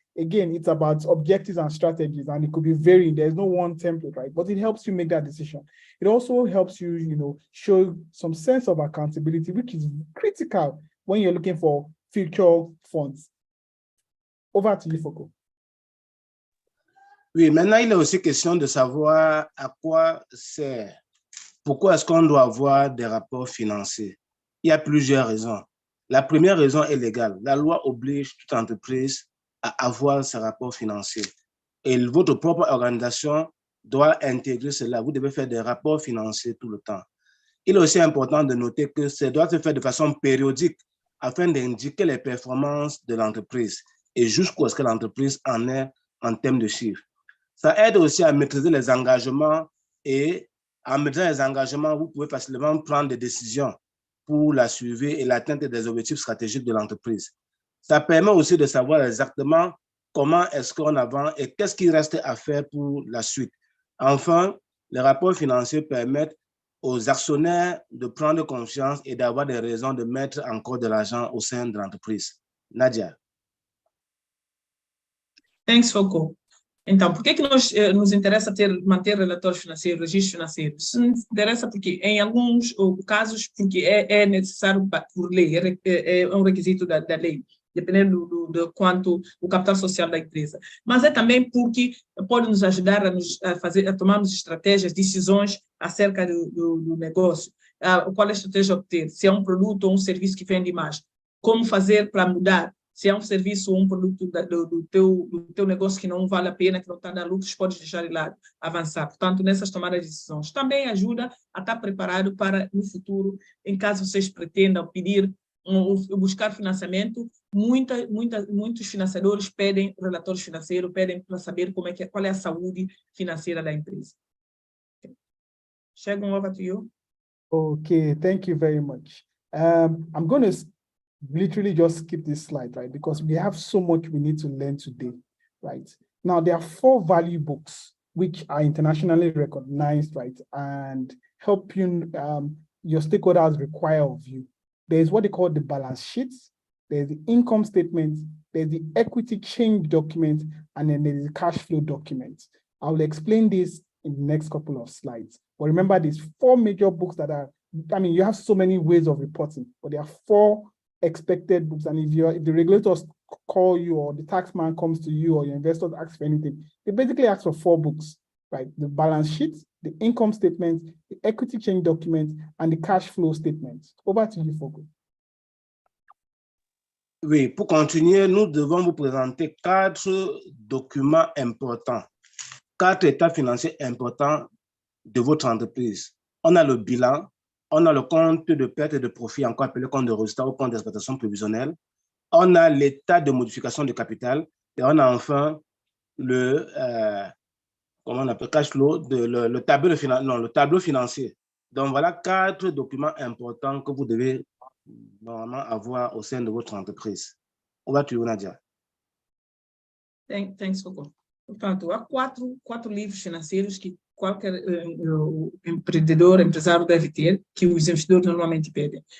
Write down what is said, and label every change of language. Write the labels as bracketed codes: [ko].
[en] Again, it's about objectives and strategies, and it could be varying. There's no one template, right? But it helps you make that decision. It also helps you, show some sense of accountability, which is critical when you're looking for future funds. Over to you, Foko. [fr] Oui, maintenant, il est aussi question de savoir à quoi sert. Pourquoi est-ce qu'on doit avoir des rapports financiers? Il y a plusieurs raisons. La première raison est légale. La loi oblige toute entreprise à avoir ses rapports financiers. Et votre propre organisation doit intégrer cela. Vous devez faire des rapports financiers tout le temps. Il est aussi important de noter que ça doit se faire de façon périodique afin d'indiquer les performances de l'entreprise et jusqu'où est-ce que l'entreprise en est en termes de chiffres. Ça aide aussi à maîtriser les engagements et en maîtrisant les engagements, vous pouvez facilement prendre des décisions pour la suivre et l'atteinte des objectifs stratégiques de l'entreprise. Ça permet aussi de savoir exactement comment est-ce qu'on avance et qu'est-ce qui reste à faire pour la suite. Enfin, les rapports financiers permettent aux actionnaires de prendre confiance et d'avoir des raisons de mettre encore de l'argent au sein de l'entreprise. Nadia. [en] Thanks, Foko. [pt] Então, por que nos interessa manter relatórios financeiros, registros financeiros? Isso nos interessa porque, em alguns casos, porque é necessário por lei, é um requisito da lei, dependendo do quanto o capital social da empresa. Mas é também porque pode nos ajudar a tomarmos estratégias, decisões acerca do negócio. Qual é a estratégia a obter? Se é um produto ou um serviço que vende mais. Como fazer para mudar? Se é um serviço ou um produto do teu negócio que não vale a pena, que não está dando lucros, pode deixar de lado, avançar. Portanto, nessas tomadas de decisões. Também ajuda a estar preparado para, no futuro, em caso vocês pretendam pedir, buscar financiamento, muitos financiadores pedem relatórios financeiros, pedem para saber qual é a saúde financeira da empresa. [en] Shagun, over to you. Okay, thank you very much. I'm going to literally just skip this slide, right? Because we have so much we need to learn today, right? Now, there are 4 value books which are internationally recognized, right? And help you, your stakeholders require of you. There's what they call the balance sheets, there's the income statement, there's the equity change document, and then there's the cash flow document. I will explain this in the next couple of slides. But remember, these 4 major books that are, you have so many ways of reporting, but there are 4 expected books. And if the regulators call you or the tax man comes to you or your investors ask for anything, they basically ask for 4 books, right? The balance sheet, the income statement, the equity change document, and the cash flow statement. Over to you, Foko. [fr] Oui, pour continuer, nous devons vous présenter 4 documents importants, 4 états financiers importants de votre entreprise. On a le bilan, on a le compte de perte et de profit, encore appelé compte de résultat ou compte d'exploitation prévisionnelle. On a l'état de modification de capital et on a enfin le, comment on appelle, cash flow, le tableau financier. Donc voilà 4 documents importants que vous devez normalement avoir au sein de votre entreprise. [en] Over to you, Nadia. Thanks, Foko. [pt] Portanto, há quatro livros financeiros que qualquer empresário deve ter, que os investidores normalmente pedem.